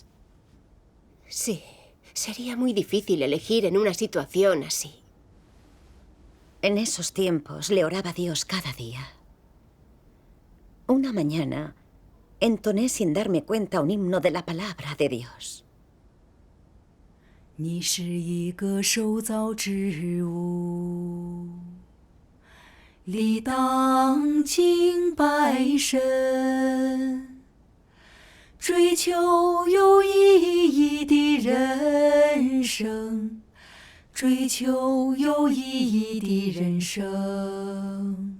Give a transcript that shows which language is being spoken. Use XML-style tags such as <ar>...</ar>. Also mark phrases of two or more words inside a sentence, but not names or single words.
<es>Sí, sería muy difícil elegir en una situación así. En esos tiempos le oraba a Dios cada día. Una mañana entoné sin darme cuenta un himno de la palabra de Dios.</es> <zh>你是一个受造之物，理当敬拜神，追求有意义的人生，追求有意义的人生。</zh>